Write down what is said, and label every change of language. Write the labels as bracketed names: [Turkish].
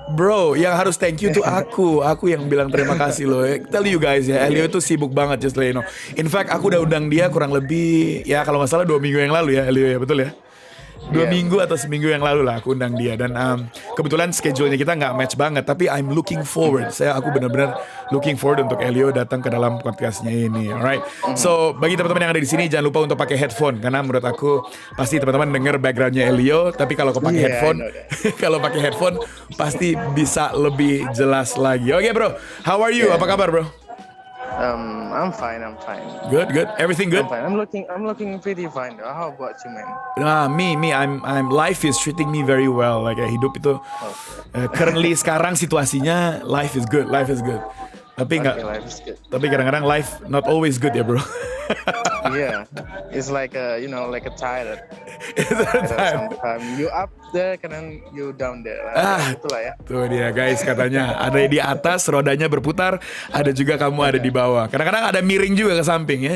[Indonesian] Bro, yang harus [English] thank you [Indonesian] tuh aku yang bilang terima kasih loh. [English] Tell you guys ya, [Indonesian] Elio itu sibuk banget, [English] just let you know. In fact, [Indonesian] aku udah undang dia kurang lebih, ya kalau nggak salah 2 minggu yang lalu ya, Elio ya, betul ya? 2 minggu atau seminggu yang lalu lah aku undang dia. Dan kebetulan schedule-nya kita nggak match banget, tapi [English] I'm looking forward. [Indonesian] Aku benar-benar [English] looking forward [Indonesian] untuk Elio datang ke dalam podcastnya ini. Alright. So bagi teman-teman yang ada di sini, jangan lupa untuk pakai headphone, karena menurut aku pasti teman-teman denger backgroundnya Elio. Tapi kalau pakai headphone, kalau pakai headphone pasti bisa lebih jelas lagi. Oke bro, [English] how are you? [Indonesian] Apa kabar bro? [English] I'm fine. I'm fine. Good. Everything good? I'm fine. I'm looking pretty fine. Though. How about you, man? Me. I'm. Life is treating me very well. [Indonesian] Like hidup itu currently sekarang situasinya [English] life is good. [Indonesian] Tapi nggak. [English] Okay, life is good. [Indonesian] Tapi kadang-kadang [English] life not always good [Indonesian] ya bro. [English] Yeah, it's like like a tyrant. It's Sometimes you up there, [Indonesian] kadang [English] you down there. [Indonesian] Itulah ya. Tuh dia guys katanya ada di atas rodanya berputar, ada juga kamu ada di bawah. Kadang-kadang ada miring juga ke samping ya.